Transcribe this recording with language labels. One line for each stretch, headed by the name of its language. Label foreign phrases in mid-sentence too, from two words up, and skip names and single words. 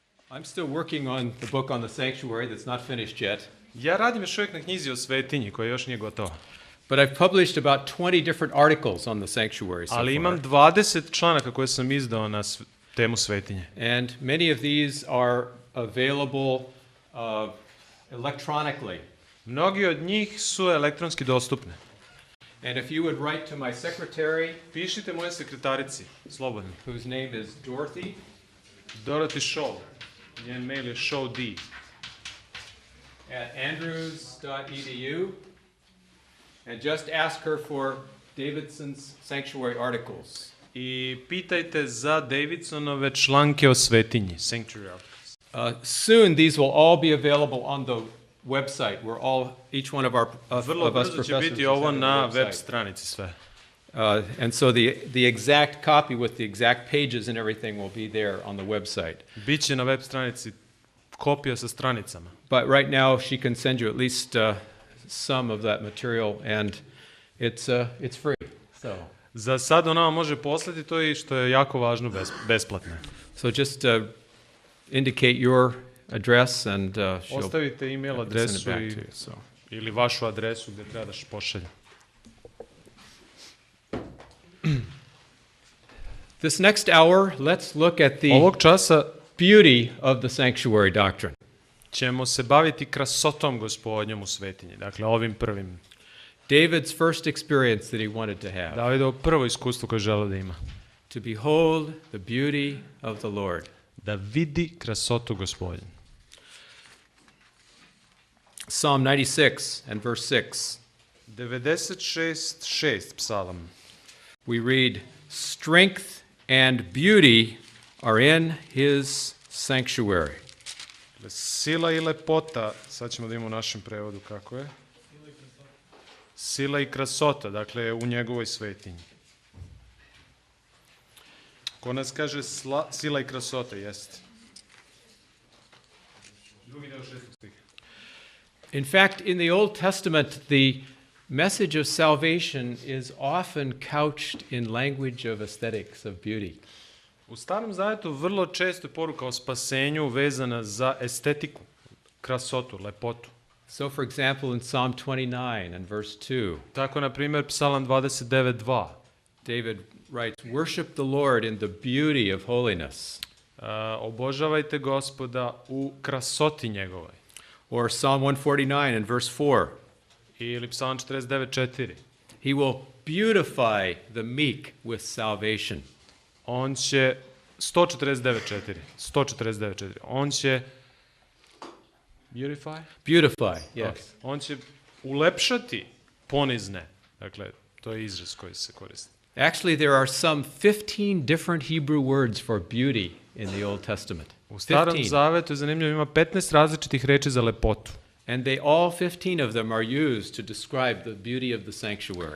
English: I'm still working on the book on the sanctuary that's not finished yet.
Serbian: Ja radim još uvijek na knjizi o svetinji koja još nije gotova.
English: But I've published about 20 different articles on the sanctuary so
Serbian: Ali
English: far.
Serbian: imam 20 članaka koje sam izdao na temu svetinje.
English: And many of these are available electronically.
Serbian: Mnogi od njih su elektronski dostupne.
English: And if you would write to my secretary,
Serbian: Pišite moje sekretarici, slobodno.
English: whose name is Dorothy, Dorothy Shaw.
Serbian: Njen mail je showd.
English: at andrews.edu, and just ask her for Davidson's sanctuary articles.
Serbian: I pitajte za Davidsonove članke o svetinji.
English: Sanctuary articles. Soon these will all be available on the website. Each one of us
Serbian: Vrlo brzo će
English: professors
Serbian: biti
English: has
Serbian: ovo
English: a
Serbian: na
English: website.
Serbian: web stranici sve.
English: And so the exact copy with the exact pages and everything will be there on the website.
Serbian: Biće na web stranici kopija sa stranicama.
English: But right now she can send you at least some of that material, and it's free. So
Serbian: Za sad ona vam može poslati to i što je jako važno besplatno.
English: so just indicate your address, and she'll
Serbian: Ostavite email
English: send it
Serbian: adresu
English: back to you. So.
Serbian: ili vašu adresu gdje treba da pošalje.
English: This next hour, let's look at the
Serbian: Ovog časa
English: beauty of the sanctuary doctrine.
Serbian: ćemo se baviti krasotom Gospodnjom u svetinji. Dakle, ovim prvim.
English: David's first experience that he wanted to have.
Serbian: Davidovo prvo iskustvo koje žele da ima.
English: To behold the beauty of the Lord.
Serbian: Da vidi krasotu Gospodnju.
English: Psalm 96 and verse 6.
Serbian: 96:6 psalam.
English: We read, "Strength and beauty are in his sanctuary."
Serbian: Dakle, sila i lepota, sad ćemo da imamo u našem prevodu kako je. Sila i krasota, dakle, u njegovoj svetinji. Ko nas kaže sila i krasota, jeste. Drugi deo 6. stiha.
English: In fact, in the Old Testament, the message of salvation is often couched in language of aesthetics, of beauty.
Serbian: U Starom Zavetu vrlo često je poruka o spasenju vezana za estetiku, krasotu, lepotu.
English: So, for example, in Psalm 29 and verse 2,
Serbian: Tako, na primjer, Psalam 29:2.
English: David writes, "Worship the Lord in the beauty of holiness."
Serbian: Obožavajte Gospoda u krasoti njegovoj.
English: Or Psalm 149 and verse 4,
Serbian: Ili Psalam 49:4.
English: "He will beautify the meek with salvation."
Serbian: On će 149:4. On će
English: Beautify, yes.
Serbian: Okay. On će ulepšati ponizne. Dakle, to je izraz koji se koristi.
English: Actually, there are some 15 different Hebrew words for beauty in the Old Testament.
Serbian: U Starom 15. Zavetu je zanimljivo, ima 15 različitih reči za lepotu.
English: And all 15 of them are used to describe the beauty of the sanctuary.